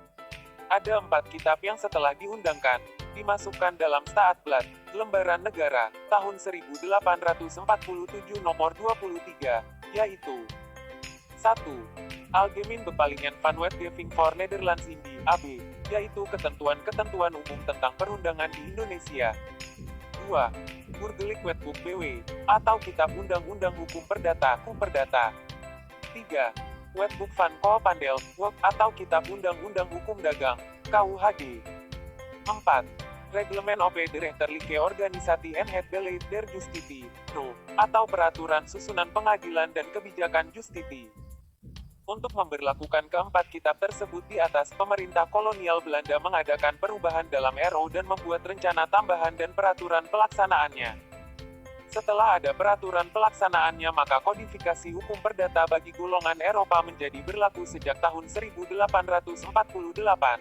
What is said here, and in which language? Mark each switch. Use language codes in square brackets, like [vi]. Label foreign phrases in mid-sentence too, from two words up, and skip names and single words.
[id] Ada 4 kitab yang setelah diundangkan, dimasukkan dalam Staatsblad, Lembaran Negara, tahun 1847 nomor 23, yaitu 1. Algemeen Bepalingen van Wetgeving voor Nederlands Indie, AB, yaitu ketentuan-ketentuan umum tentang perundangan di Indonesia. 2. Burgerlijk Wetboek BW, atau Kitab Undang-Undang Hukum Perdata, Perdata. 3. Wetboek van Koophandel, atau Kitab Undang-Undang Hukum Dagang, KUHD. 4. Reglement op de rechterlijke organisatie en het beleid der justitie, atau Peraturan Susunan Pengadilan dan Kebijakan Justisi. Untuk memberlakukan keempat kitab tersebut di atas, pemerintah kolonial Belanda mengadakan perubahan dalam RO dan membuat rencana tambahan dan peraturan pelaksanaannya. Setelah ada peraturan pelaksanaannya, maka kodifikasi hukum perdata bagi golongan Eropa menjadi berlaku sejak tahun 1848.